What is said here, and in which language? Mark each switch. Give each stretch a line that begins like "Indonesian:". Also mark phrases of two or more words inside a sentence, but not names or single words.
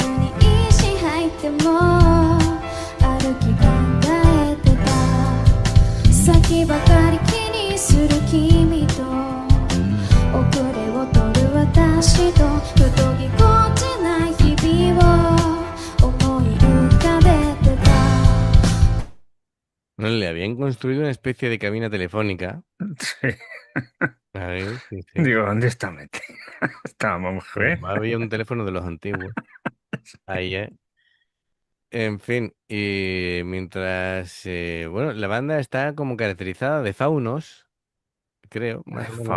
Japanese: に石入っても歩き考えてた先ばかり気にする君と遅れを取る私とふとぎこちない日々を思い浮かべてた
Spanish: No, le habían construido una especie de cabina telefónica. Sí. A ver, sí, sí. Digo, ¿dónde está metida? Estábamos mujer. Había un teléfono de los antiguos. Ahí, En fin, y mientras, bueno, la banda está como caracterizada de faunos, creo, más o menos.